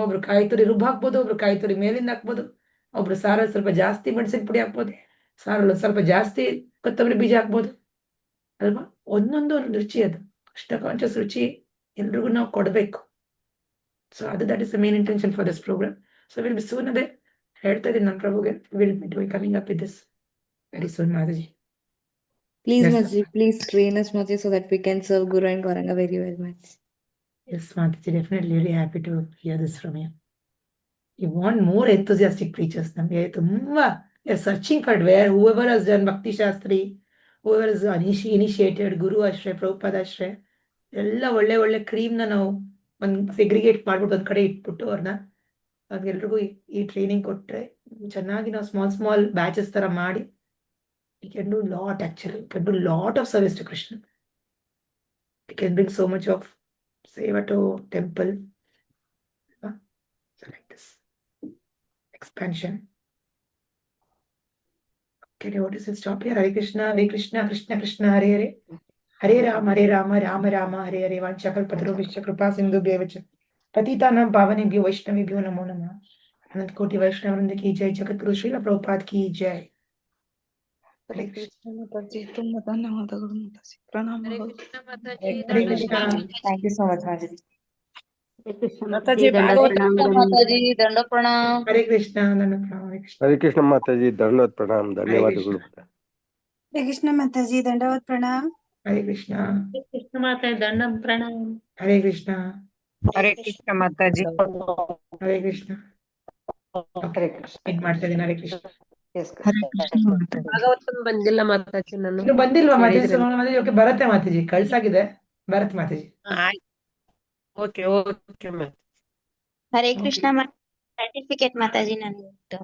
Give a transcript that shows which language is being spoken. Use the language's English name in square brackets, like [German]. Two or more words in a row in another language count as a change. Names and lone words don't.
[Kannada] ಒಬ್ರು ಕಾಯಿ ತುರಿ ರುಬ್ಬ ಹಾಕ್ಬೋದು, ಒಬ್ರು ಕಾಯಿ ತುರಿ ಮೇಲಿಂದ ಹಾಕ್ಬೋದು, ಒಬ್ರು ಸಾರಲ್ಲಿ ಸ್ವಲ್ಪ ಜಾಸ್ತಿ ಮೆಣಸಿನ ಪುಡಿ ಹಾಕ್ಬೋದು, ಸಾರಲ್ಲಿ ಸ್ವಲ್ಪ ಜಾಸ್ತಿ ಕೊತ್ತಂಬರಿ ಬೀಜ ಹಾಕ್ಬೋದು ಅಲ್ವಾ. ಒಂದೊಂದು ರುಚಿ, ಅದು ಕೃಷ್ಣ ಕಾನ್ಷಿಯಸ್ ರುಚಿ ಎಲ್ರಿಗೂ ನಾವು ಕೊಡಬೇಕು. [English] So ಅದು that is the main intention for this program. so will be soon. [Kannada] ಅದೇ ಹೇಳ್ತಾ ಇದ್ದೀನಿ ನಮ್ಮ ಪ್ರಭುಗೆ, [English] will be coming up with this very soon. ಮಾತಾಜಿ Please, Yes. Mataji, please train us, Mataji, so that we can serve Guru and Gauranga very well, Mataji. Yes, Mataji, definitely really happy to hear this from you. You want more enthusiastic preachers. [Kannada] ನಮಗೆ ತುಂಬಾ [English] searching for where whoever has done Bhakti Shastri, whoever is initiated, Guru Ashray, Prabhupada Ashray, [Kannada] ಎಲ್ಲ ಒಳ್ಳೆ ಒಳ್ಳೆ ಕ್ರೀಮ್ನ ನಾವು ಒಂದು ಸೆಗ್ರಿಗೇಟ್ ಮಾಡ್ಬಿಟ್ಟು ಒಂದ್ ಕಡೆ ಇಟ್ಬಿಟ್ಟು ಅವ್ರನ್ನ ಎಲ್ರಿಗೂ ಈ ಟ್ರೈನಿಂಗ್ ಕೊಟ್ರೆ ಚೆನ್ನಾಗಿ ನಾವು [English] small batches [Kannada] ತರ ಮಾಡಿ [English] we can do lot actually. We can do lot of service to Krishna. We can bring so much of seva to temple. So like this expansion. Okay, what is it? Stop here. [Sanskrit] हरे कृष्ण, कृष्ण कृष्ण, हरे हरे। हरे राम, राम राम, हरे हरे. वाञ्छाकल्पतरुभ्यश्च कृपासिन्धुभ्य एव च। पतितानां पावनेभ्यो वैष्णवेभ्यो नमो नमः. [Hindi] अनन्त कोटि वैष्णववृन्द की जय। जगद्गुरु श्रील प्रभुपाद की जय. [Kannada] ಹರೇ ಕೃಷ್ಣ ಮಾತಾಜಿ, ತುಂಬಾ ಧನ್ಯವಾದಗಳು ಮಾತಾಜಿ. ಪ್ರಣಾಮಗಳು. Hare Krishna. [English] thank you so much Mataji. [Kannada] ಮಾತಾಜಿ ಮಾತಾಜಿ ದಂಡ ಪ್ರಣಾಮ. Hare Krishna. Hare Krishna. ಹರೇ ಕೃಷ್ಣ ಮಾತಾಜಿ, ಧನ್ಯವಾದ ಪ್ರಣಾಮ್, ಧನ್ಯವಾದಗಳು. ಹರೇ ಕೃಷ್ಣ ಮಾತಾಜಿ, ದಂಡವತ್ ಪ್ರಣಾಮ್. Hare Krishna. ಕೃಷ್ಣ ಮಾತಾಜಿ ದಂಡಂ ಪ್ರಣಾಮ. Hare Krishna. ಹರೇ ಕೃಷ್ಣ ಮಾತಾಜಿ. Hare Krishna. ಹರೇ ಕೃಷ್ಣ. ಇದು ಮಾಡ್ತಾ ಇದ್ದೀನಿ. Hare Krishna. ಎಸ್ ಭಾಗವತನ್ ಬಂದಿಲ್ಲ ಮಾತಾಜಿ ನಾನು. ಇನ್ನು ಬಂದಿಲ್ವಾ ಮಾತಾಜಿ? ಮಾತಾಜಿ ಓಕೆ, ಬರುತ್ತೆ ಮಾತಾಜಿ, ಕಳ್ಸಾಗಿದೆ, ಬರುತ್ತೆ ಮಾತಾಜಿ. [English] okay okay ma'am. [Kannada] ಹರೇ ಕೃಷ್ಣ ಸರ್ಟಿಫಿಕೇಟ್ ಮಾತಾಜಿ ನನಗೆ.